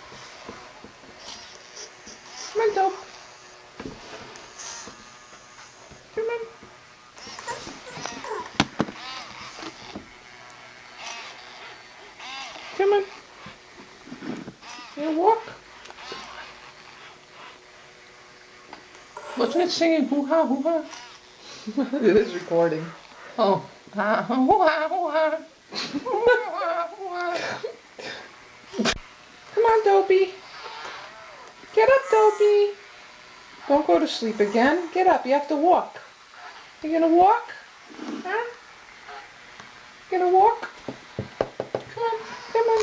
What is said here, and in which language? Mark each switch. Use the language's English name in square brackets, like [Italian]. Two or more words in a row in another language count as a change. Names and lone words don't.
[English] Come on, Dope. Come on. Come on. You gonna walk? Wasn't it singing hoo-ha, hoo-ha? It is recording. Oh. Hoo-ha, hoo-ha. Hoo-ha, hoo-ha. Come on, Dopey. Get up, Dopey. Don't go to sleep again. Get up. You have to walk. You gonna walk? Huh? You gonna walk? Come on. Come on.